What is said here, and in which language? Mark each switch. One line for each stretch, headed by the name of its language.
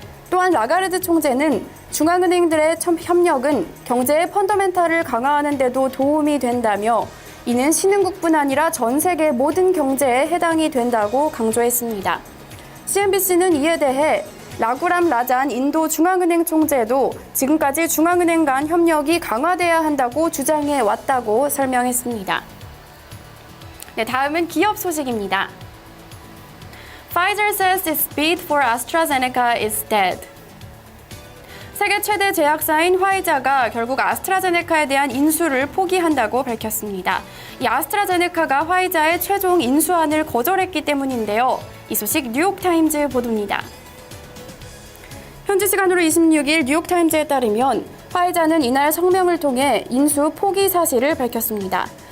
Korean: 또한 라가르드 총재는 중앙은행들의 협력은 경제의 펀더멘탈을 강화하는 데도 도움이 된다며 이는 신흥국뿐 아니라 전 세계 모든 경제에 해당이 된다고 강조했습니다. CNBC는 이에 대해 라구람 라잔 인도 중앙은행 총재도 지금까지 중앙은행 간 협력이 강화돼야 한다고 주장해 왔다고 설명했습니다. 네, 다음은 기업 소식입니다.
English: Pfizer says its bid for AstraZeneca is dead.
Korean: 세계 최대 제약사인 화이자가 결국 아스트라제네카에 대한 인수를 포기한다고 밝혔습니다. 이 아스트라제네카가 화이자의 최종 인수안을 거절했기 때문인데요. 이 소식 뉴욕타임즈 보도입니다. 현지 시간으로 26일 뉴욕타임즈에 따르면 화이자는 이날 성명을 통해 인수 포기 사실을 밝혔습니다.